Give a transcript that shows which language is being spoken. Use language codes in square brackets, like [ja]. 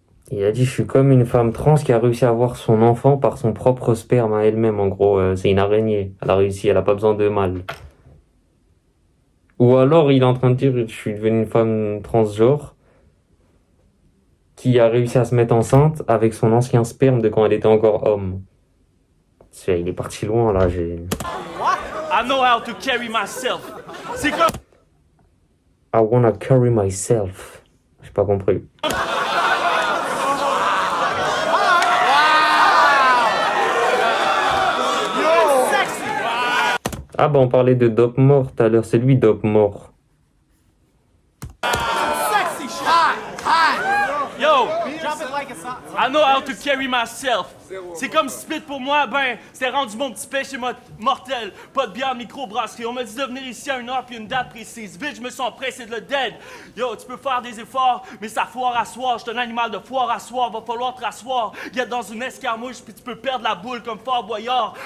[fr] Il a dit, je suis comme une femme trans qui a réussi à avoir son enfant par son propre sperme à elle-même. En gros, c'est une araignée. Elle a réussi, elle a pas besoin de mâle. Ou alors, il est en train de dire, je suis devenu une femme transgenre qui a réussi à se mettre enceinte avec son ancien sperme de quand elle était encore homme. Il est parti loin, là, [en] I know how to carry myself. [fr] C'est comme... [en] I wanna carry myself. [fr] J'ai pas compris. Ah bah on parlait de Dope Mort tout à l'heure, c'est lui Dope Mort. [en] Yo, I know how to carry myself. [fr] C'est comme Spit pour moi, ben, c'est rendu mon petit péché mortel. Pas de bière microbrasserie. On m'a dit de venir ici à une heure puis une date précise. Vite, je me sens pressé de le dead. Yo, tu peux faire des efforts, mais ça foire à soir. Je suis un animal de foire à soir. Va falloir te rasseoir. Get dans une escarmouche puis tu peux perdre la boule comme Fort Boyard.